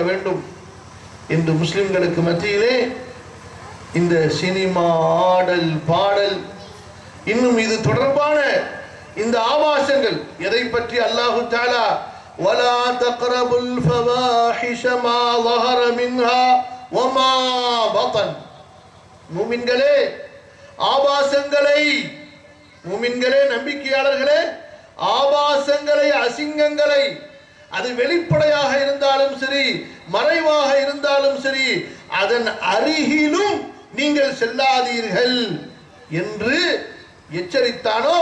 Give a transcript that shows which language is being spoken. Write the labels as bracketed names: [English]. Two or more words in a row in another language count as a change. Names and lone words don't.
[Tamil] வேண்டும் என்று முஸ்லிம்களுக்கு மத்தியிலே இந்த சினிமா, ஆடல், பாடல், இன்னும் இது தொடர்பான இந்த ஆபாசங்கள், எதை பற்றி அல்லாஹு தஆலா [Arabic] ولا تقربوا الفواحش ما ظهر منها وما بطن, [Tamil] மூமின்களே ஆபாசங்களை, மூமின்களே நம்பிக்கையாளர்களே ஆபாசங்களை, அசிங்கங்களை, அது வெளிப்படையாக இருந்தாலும் சரி மறைவாக இருந்தாலும் சரி அதன் அருகிலும் நீங்கள் செல்லாதீர்கள் என்று எச்சரித்தானோ.